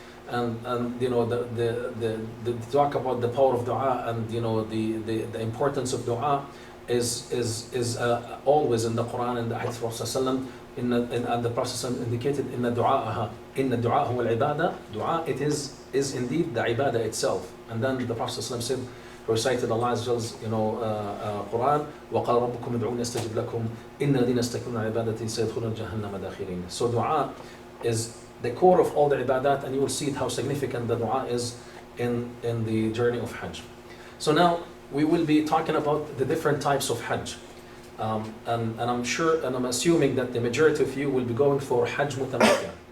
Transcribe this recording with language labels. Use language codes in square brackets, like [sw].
[en] And the talk about the power of dua and the importance of dua is always in the Quran and the Hadith of Rasulullah. And the Prophet indicated [ar] inna du'a huwa al-ibadah. [en] Dua, it is indeed the ibadah itself. And then the Prophet said, recited Allah's Quran, [ar] وَقَالَ رَبُّكُمْ ادْعُونِي أَسْتَجِبْ لَكُمْ إِنَّ الَّذِينَ يَسْتَكْبِرُونَ عَنْ عِبَادَتِي سَيَدْخُلُونَ جَهَنَّمَ دَاخِرِينَ. [en] So dua is the core of all the ibadat, and you will see how significant the dua is in the journey of Hajj. So now we will be talking about the different types of Hajj. And I'm sure, and I'm assuming that the majority of you will be going for Hajj Mutamatti'a.